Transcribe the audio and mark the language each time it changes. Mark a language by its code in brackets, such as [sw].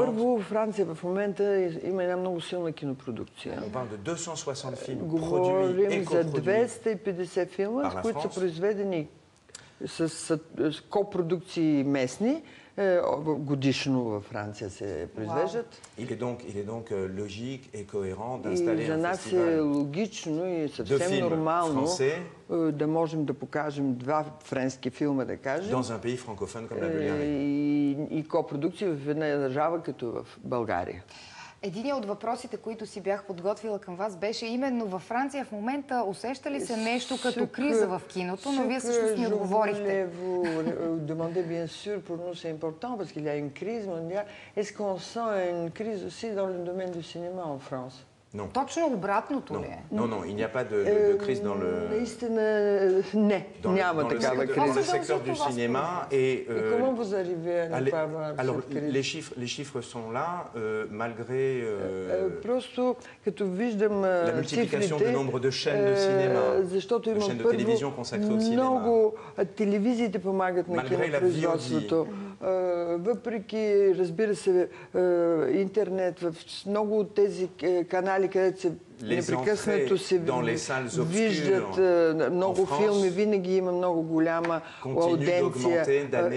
[bg] Първо, в Франция в момента има една много силна кинопродукция. [fr] On parle de 260 films produits et [bg] Говорим за [fr] coproduits [bg] 250 филма, които са произведени с копродукции местни. Годишно във Франция се произвеждат. [fr] Il est donc logique et cohérent d'installer [bg] за нас е логично и съвсем нормално да можем да покажем два френски филма, да кажем. [fr] Dans un pays francophone comme la Bulgarie. [bg] И копродукции в една държава като в България. Един от въпросите, които си бях подготвила към вас, беше именно във Франция в момента усеща ли се нещо като криза в киното, но вие всъщност ни отговорихте. [fr] Demandez bien sûr, pour nous c'est important parce qu'il y a une crise mondiale. Est-ce qu'on sent une crise aussi dans le domaine du cinéma en France? Non. [bg] Точно обратното ли е? [fr] Non, il n'y a pas de crise dans le... [bg] Наистина не, няма такава криза. [fr] Dans le secteur du cinéma et... Comment vous arrivez à ne pas avoir cette crise? Les chiffres sont là, malgré... [bg] Просто като виждам [fr] la multiplication du nombre de chaînes de cinéma, [bg] защото има [fr] de télévision consacrées au cinéma. [bg] Много телевизиите помагат на кинопроизводството. Въпреки, разбира се, интернет, в много от тези канали, където се непрекъснато се виждат много филми, винаги има много голяма ауденция.